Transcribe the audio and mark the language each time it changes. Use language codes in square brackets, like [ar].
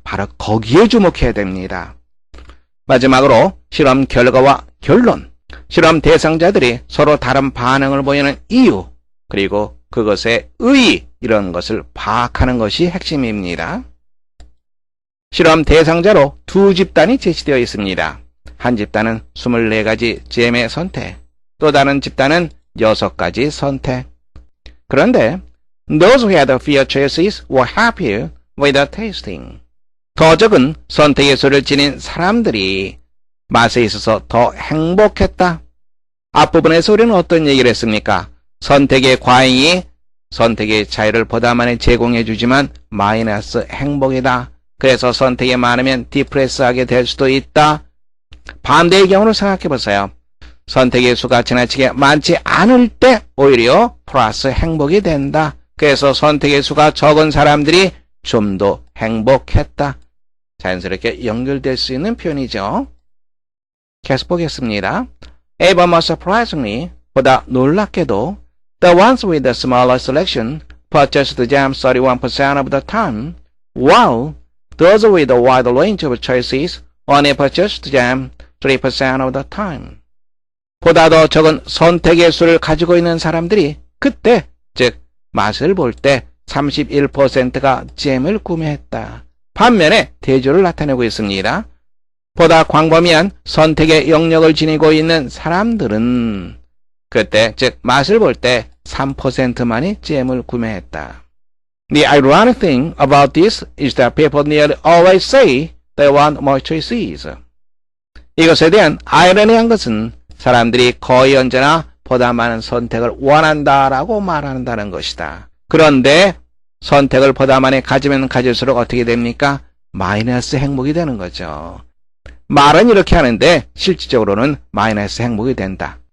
[ko] 바로 거기에 주목해야 됩니다. 마지막으로 실험 결과와 결론, 실험 대상자들이 서로 다른 반응을 보이는 이유, 그리고 그것의 의의, 이런 것을 파악하는 것이 핵심입니다. 실험 대상자로 두 집단이 제시되어 있습니다. 한 집단은 24가지 잼의 선택, 또 다른 집단은 6가지 선택. [en] 그런데 those who had fewer choices were happier with the tasting. [ko] 더 적은 선택의 수를 지닌 사람들이 맛에 있어서 더 행복했다. 앞부분에서 우리는 어떤 얘기를 했습니까? 선택의 과잉이 선택의 자유를 보다 많이 제공해 주지만 마이너스 행복이다. 그래서 선택이 많으면 디프레스하게 될 수도 있다. 반대의 경우를 생각해 보세요. 선택의 수가 지나치게 많지 않을 때 오히려 플러스 행복이 된다. 그래서 선택의 수가 적은 사람들이 좀 더 행복했다. 자연스럽게 연결될 수 있는 표현이죠. 계속 보겠습니다. [en] Even more surprisingly, [ko] 보다 놀랍게도 [en] the ones with the smaller selection purchased the jam 31% of the time, while those with a wide range of choices only purchased the jam 3% of the time. [ko] 보다 더 적은 선택의 수를 가지고 있는 사람들이 그때, 즉 맛을 볼 때 31%가 잼을 구매했다. 반면에 대조를 나타내고 있습니다. 보다 광범위한 선택의 영역을 지니고 있는 사람들은 그때, 즉 맛을 볼 때 3%만이 잼을 구매했다. [en] The ironic thing about this is that people nearly always say they want more choices. [ko] 이것에 대한 아이러니한 것은 사람들이 거의 언제나 보다 많은 선택을 원한다라고 말한다는 것이다. 그런데 선택을 보다 많이 가지면 가질수록 어떻게 됩니까? 마이너스 행복이 되는 거죠. 말은 이렇게 하는데 실질적으로는 마이너스 행복이 된다.